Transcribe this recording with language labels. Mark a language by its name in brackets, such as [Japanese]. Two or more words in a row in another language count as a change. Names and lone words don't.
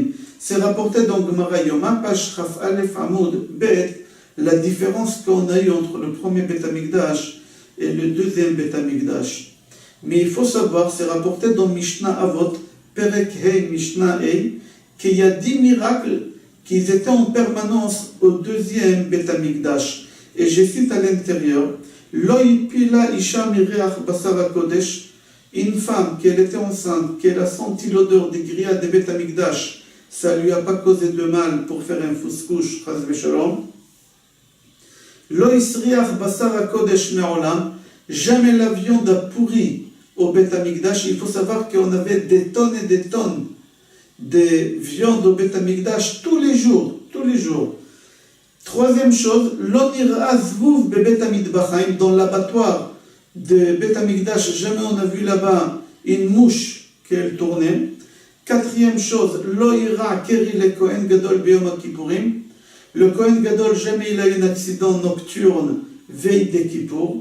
[French] C'est rapporté dans Gemara Yoma, page [Hebrew] כף אלף עמוד בית, [French] la différence qu'on a eue entre le premier Beth Amikdash et le deuxième Beth Amikdash. Mais il faut savoir, c'est rapporté dans Mishnah Avot, [Hebrew] פרק ה משנה ה, [French] qu'il y a 10 miracles qui étaient en permanence au deuxième Beth Amikdash. Et je cite à l'intérieur, [Hebrew] לא הפילה אשה מריח בשר הקודש, [French] une femme, qu'elle était enceinte, qu'elle a senti l'odeur des grillades de Beth Amikdash, ça ne lui a pas causé de mal pour faire un fouskouche, [Hebrew] חס ושלום. לא הסריח בשר הקודש מעולם, [French] jamais la viande a pourri au Beth Amikdash. Il faut savoir qu'on avait des tonnes et des tonnes de viande au Beth Amikdash tous les jours. Troisième chose, [Hebrew] לא נראה זבוב בבית המטבחיים, [French] dans l'abattoir de Beth Amikdash, jamais on a vu là-bas une mouche qu'elle tournait. Quatrième chose, [Hebrew] לא אירע קרי לכהן גדול ביום הכיפורים, le Kohen Gadol, [French] jamais il a eu un accident nocturne veille des Kippour.